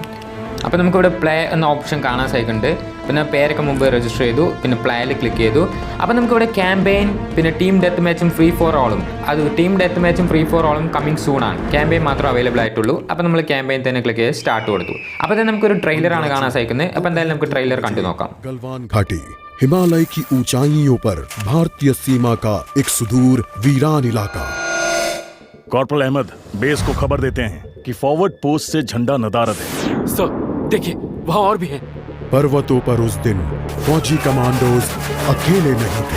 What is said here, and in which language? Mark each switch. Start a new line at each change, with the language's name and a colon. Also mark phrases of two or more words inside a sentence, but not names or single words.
Malayalam: അപ്പോൾ നമുക്കിവിടെ പ്ലേ എന്ന ഓപ്ഷൻ കാണാൻ സാധിക്കുന്നുണ്ട്. പിന്നെ പേരൊക്കെ മുമ്പ് രജിസ്റ്റർ ചെയ്തു, പിന്നെ പ്ലേയിൽ ക്ലിക്ക് ചെയ്തു. അപ്പോൾ നമുക്കിവിടെ ക്യാമ്പയിൻ, പിന്നെ
English: team death match free for all,
Malayalam: അത്
English: team death match free for all coming soon
Malayalam: ആണ്. ക്യാമ്പയിൻ മാത്രം അവൈലബിൾ ആയിട്ടുള്ളൂ. അപ്പോൾ നമ്മൾ ക്യാമ്പയിൻ തന്നെ ക്ലിക്ക് ചെയ്ത് സ്റ്റാർട്ട് കൊടുത്തു. അപ്പോൾ തന്നെ നമുക്കൊരു ട്രെയിലറാണ് കാണാൻ സാധിക്കുന്നത്. അപ്പോൾ എന്തായാലും നമുക്ക് ട്രെയിലർ കണ്ടു നോക്കാം.
Hindi: गलवान घाटी हिमालय की ऊंचाइयों पर भारतीय सीमा का एक सुदूर वीरान इलाका। कॉर्पोरल अहमद बेस को खबर देते हैं कि
English: forward post
Hindi: से झंडा नदारद है। सर देखिए वहाँ और भी है। पर्वतों पर उस दिन फौजी कमांडोज अकेले नहीं थे।